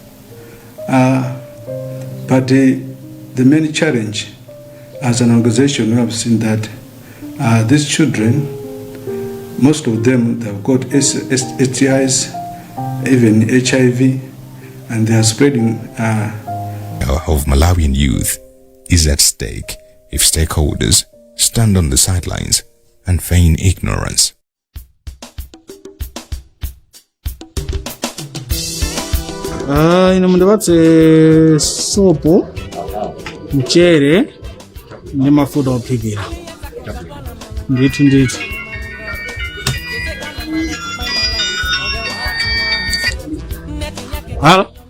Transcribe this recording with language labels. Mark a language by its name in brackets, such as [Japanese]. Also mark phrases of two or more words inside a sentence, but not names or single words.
[English] But the main challenge, as an organization, we have seen that these children, most of them, they've got STIs, even HIV, and they are spreading. Of Malawian youth is at stake if stakeholders stand on the sidelines and feign ignorance. [Nyanja] Ino mundibatse sopo, mchere, ndi mafuta ophikira. Ndithu. Hala?